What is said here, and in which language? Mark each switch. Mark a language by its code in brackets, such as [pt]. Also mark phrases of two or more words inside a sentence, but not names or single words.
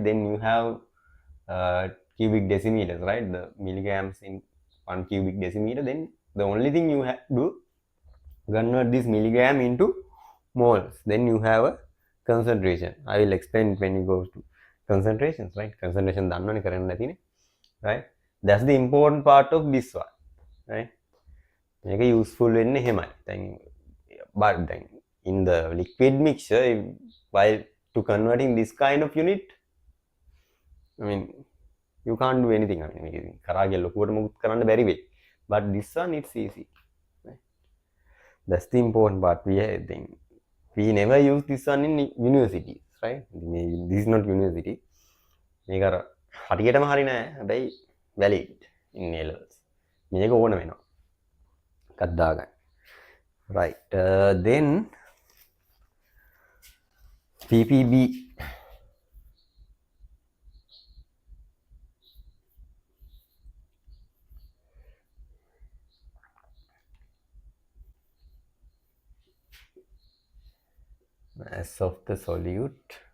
[en] Then you have cubic decimeters, right? The milligrams in 1 cubic decimeter. Then the only thing you have to do, convert this milligram into moles. Then you have a concentration. I will explain when you go to concentrations, right? [si] Concentration දන්නවනේ කරන්න නැතිනේ, [en] right? That's the important part of this one, right? [si] මේක useful වෙන්නේ එහෙමයි. [en] දැන් but then in the liquid mixture, while to converting this kind of unit, I mean you can't do anything. I mean [si] මේක කරාගේ ලොකුවට මොකුත් කරන්න බැරි වෙයි. [en] But this one it's easy, right? That's the important part. We never use this one in universities, right? This is not university. [si] මේක අර හරියටම හරි නෑ, හැබැයි [en] valid in A levels. [si] මේක ඕන වෙනවා එකක් දාගන්න, [en] right? Then ppb, mass of the solute,